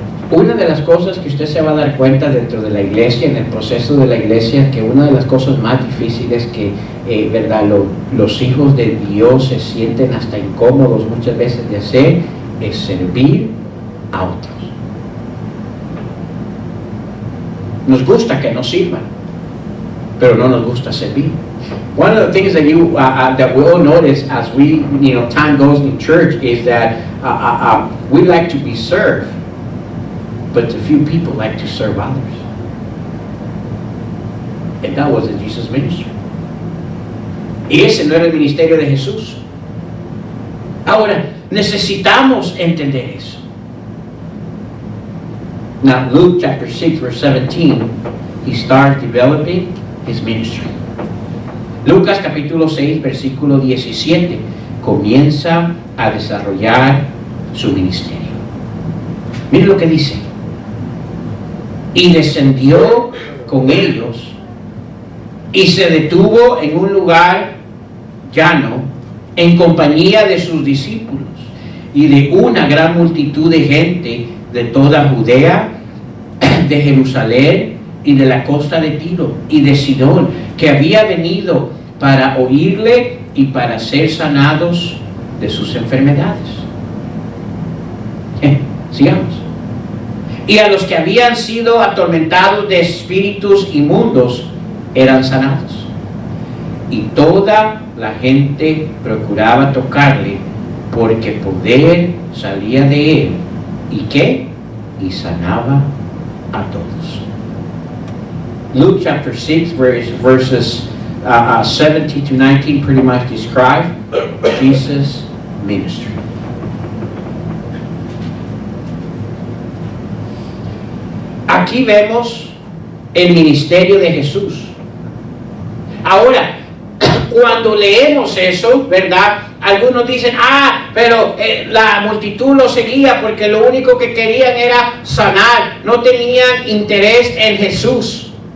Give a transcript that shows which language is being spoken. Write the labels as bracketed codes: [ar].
[es] Una de las cosas que usted se va a dar cuenta dentro de la iglesia, en el proceso de la iglesia, que una de las cosas más difíciles que ¿verdad? Los hijos de Dios se sienten hasta incómodos muchas veces de hacer, es servir a otros. Nos gusta que nos sirvan, pero no nos gusta servir. [en] One of the things that that we all notice as we, time goes in church is that we like to be served, but a few people like to serve others. And that wasn't Jesus' ministry. [es] Y ese no era el ministerio de Jesús. Ahora, necesitamos entender eso. [en] Now, Luke chapter 6, verse 17, he starts developing his ministry. [es] Lucas capítulo 6, versículo 17, comienza a desarrollar su ministerio. Miren lo que dice. Y descendió con ellos y se detuvo en un lugar llano en compañía de sus discípulos y de una gran multitud de gente de toda Judea, de Jerusalén y de la costa de Tiro y de Sidón, que había venido para oírle y para ser sanados de sus enfermedades. Sigamos. Y a los que habían sido atormentados de espíritus inmundos eran sanados. Y toda la gente procuraba tocarle, porque poder salía de él. ¿Y qué? Y sanaba a todos. [en] Luke chapter 6 verses 17 to 19 pretty much describe Jesus' ministry. [es] Aquí vemos el ministerio de Jesús. Ahora, cuando leemos eso, ¿verdad? Algunos dicen, pero la multitud lo seguía porque lo único que querían era sanar, no tenían interés en Jesús.